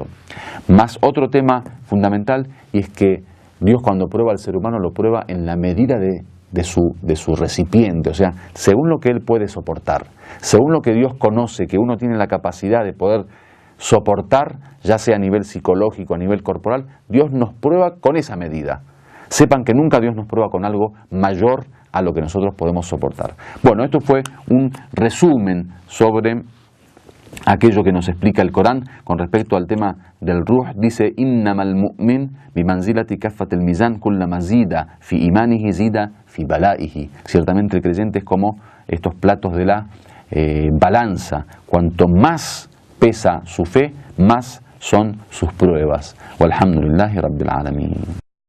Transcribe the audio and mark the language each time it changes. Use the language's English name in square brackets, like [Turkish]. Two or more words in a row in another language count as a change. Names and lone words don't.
[Spanish] Más otro tema fundamental, y es que Dios, cuando prueba al ser humano, lo prueba en la medida de su recipiente, o sea, según lo que él puede soportar, según lo que Dios conoce, que uno tiene la capacidad de poder soportar, ya sea a nivel psicológico, a nivel corporal, Dios nos prueba con esa medida. Sepan que nunca Dios nos prueba con algo mayor a lo que nosotros podemos soportar. Bueno, esto fue un resumen sobre aquello que nos explica el Corán con respecto al tema del ruh. Dice: [Arabic] إنما المؤمن بمنزلة كفة الميزان كلما ازداد في إيمانه زيد في بلائه. [Spanish] Ciertamente el creyente es como estos platos de la balanza. Cuanto más pesa su fe, más son sus pruebas. [Arabic] والحمد لله رب العالمين.